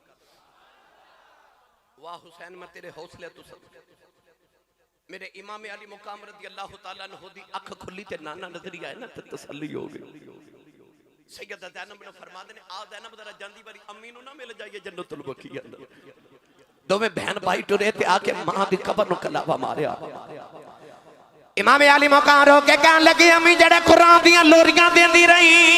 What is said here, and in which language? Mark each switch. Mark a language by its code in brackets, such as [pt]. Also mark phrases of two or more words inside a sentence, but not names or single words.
[pa] واہ حسین میں تیرے حوصلے تو سب میرے امام عالی مقام [ar] رضي الله تعالى عنه [pa] دی اکھ کھلی تے نانا نظر آئے نا تے تسلی ہو گئی سیدہ زینب نے فرما دے آ زینب ذرا جاندی واری امی نوں نا مل جائیے جنت البقیع اندر دوویں بھین بھائی ٹرے تے آ کے ماں دی قبر نوں کلاوا ماریا امام عالی مقام رو کے کہن لگی امی جہڑے قرآن دیاں لوریاں دیندی رہی